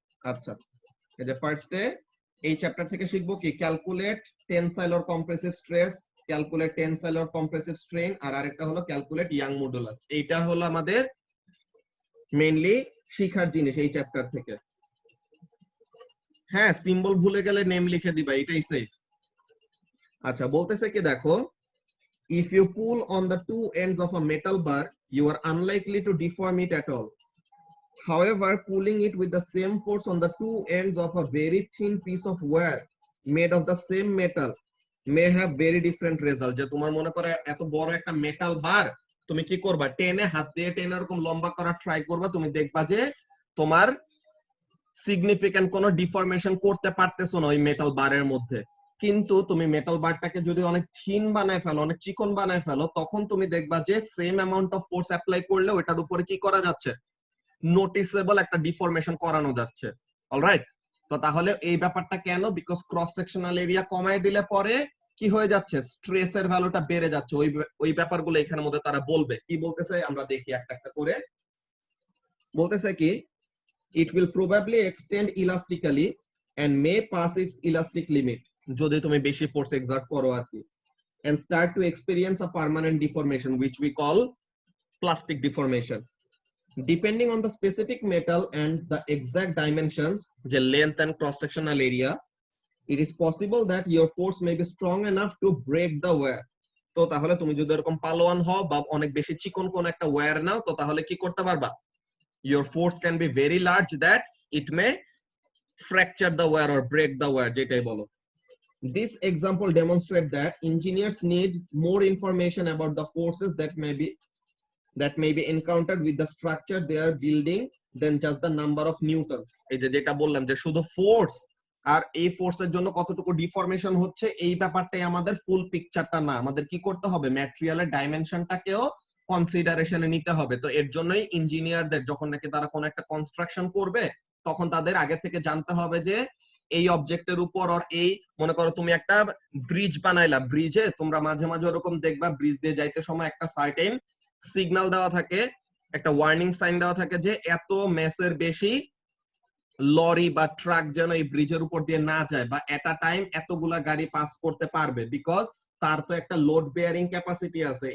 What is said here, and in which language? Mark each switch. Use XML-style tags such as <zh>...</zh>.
<bn>আচ্ছা, এই যে ফার্স্টে এই চ্যাপ্টার থেকে শিখবো কি,</bn> <en>calculate tensile or compressive stress, calculate tensile or compressive strain,</en> <bn>আর আরেকটা হলো</bn> <en>Calculate young modulus.</en> <bn>এইটা হলো আমাদের মেইনলি শিখার জিনিস এই চ্যাপ্টার থেকে। হ্যাঁ, সিম্বল ভুলে গেলে নেম লিখে দিবা, এটাই সেফ।</bn> <en>আচ্ছা,</en> <bn>বলতেছে কি দেখো,</bn> <en>if you pull on the two ends of a metal bar, you are unlikely to deform it at all. However, pulling it with the same force on the two ends of a very thin piece of wire made of the same metal may have very different result.</en> <bn>যে তোমার মনে করে এত বড় একটা metal বার, তুমি কি করবা, টেনে হাত দিয়ে টেনে এরকম লম্বা করার ট্রাই করবা, তুমি দেখবা যে তোমার সিগনিফিক্যান্ট কোনো ডিফরমেশন করতে পারতেছো না ওই মেটাল বারের মধ্যে। কিন্তু তুমি মেটাল বারটাকে যদি অনেক থিন বানায় ফেলো, অনেক চিকন বানায় ফেলো, তখন তুমি দেখবা যে same amount of force apply করলে ওটার উপরে কি করা যাচ্ছে, নোটিসেবল একটা ডিফরমেশন করানো যাচ্ছে। অলরাইট, তো তাহলে এই ব্যাপারটা কেন, বিকজ ক্রস সেকশনাল এরিয়া কমায় দিলে পরে কি হয়ে যাচ্ছে, স্ট্রেসের ভ্যালুটা বেড়ে যাচ্ছে। ওই ব্যাপারগুলো এখানের মধ্যে তারা বলবে। কি বলতেছে আমরা দেখি একটা একটা করে।</bn> <en>বলতেছে কি, it will probably extend elastically and may pass its elastic limit</en> <bn>যদি তুমি বেশি ফোর্স এক্সার্ট করো আর কি,</bn> <en>and start to experience a permanent deformation which we call plastic deformation. Depending on the specific metal and the exact dimensions, the length and cross sectional area, it is possible that your force may be strong enough to break the wire.</en> <bn>তো তাহলে তুমি যদি এরকম পালোয়ান হও বা অনেক বেশি চিকন কোন একটা ওয়্যার নাও, তো তাহলে কি করতে পারবা,</bn> <en>your force can be very large that it may fracture the wire</en> <bn>or break the wire, যেটাই বলো।</bn> <en>This example demonstrates that engineers need more information about the forces that may be encountered with the structure they are building than just the number of newtons.</en> <bn>এই যে যেটা বললাম যে শুধু force আর এই ফোর্সের জন্য কতটুকু ডিফরমেশন হচ্ছে, এই ব্যাপারটাই আমাদের ফুল পিকচারটা না, আমাদের কি করতে হবে, ম্যাটেরিয়ালের ডাইমেনশনটাকেও কনসিডারেশনে নিতে হবে। তো এর জন্যই ইঞ্জিনিয়ারদের যখন নাকি তারা কোন একটা কনস্ট্রাকশন করবে, তখন তাদের আগে থেকে জানতে হবে যে এই অবজেক্টের উপর, আর এই মনে করো তুমি একটা ব্রিজ বানাইলা, ব্রিজে তোমরা মাঝে মাঝে ওরকম দেখবা ব্রিজ দিয়ে যাইতে সময় একটা সার্টেন সিগন্যাল দেওয়া থাকে, একটা ওয়ার্নিং সাইন দেওয়া থাকে যে এত মেসের বেশি লরি বা ট্রাক যেন এই ব্রিজের উপর দিয়ে না যায়, বা এট আ টাইম এতগুলা গাড়ি পাস করতে পারবে, বিকজ তার তো একটা লোড বেয়ারিং ক্যাপাসিটি আছে।</bn>